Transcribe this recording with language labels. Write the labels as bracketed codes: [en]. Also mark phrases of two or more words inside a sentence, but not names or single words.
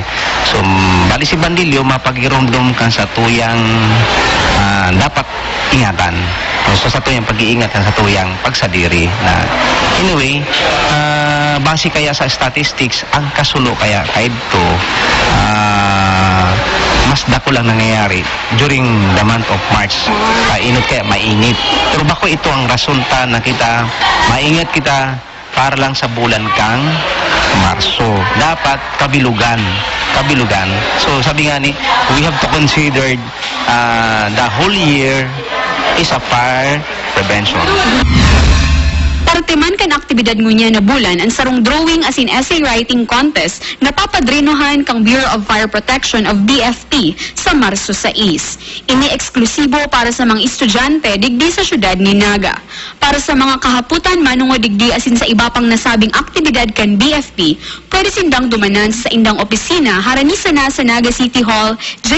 [bik] So, bali si bandilyo, mapagirumdum kan sa tuyang dapat ingatan. So, sa tuyang pag-iingatan, sa tuyang pagsadiri. Anyway, base kaya sa statistics, ang kasulo kaya kahit to, mas dako lang nangyayari [en] during the month of March. [bik] Init kaya mainit. Pero bako ito ang rasulta na kita maingat kita para lang sa bulan kang Marso. Dapat kabilugan. So sabi nga ni, [en] we have to consider the whole year is a fire prevention. [bik] Parte man kan aktibidad ngunya na bulan ang sarong drawing as in [en] essay writing contest [bik] na papadrinohan kang Bureau of Fire Protection of BFP sa Marso 6. Ini eksklusibo para sa mga estudyante digdi sa syudad ni Naga. Para sa mga kahaputan manungo digdi asin sa iba pang nasabing aktibidad kan BFP, pwede sindang dumanan sa indang opisina harani sana sa Naga City Hall, J.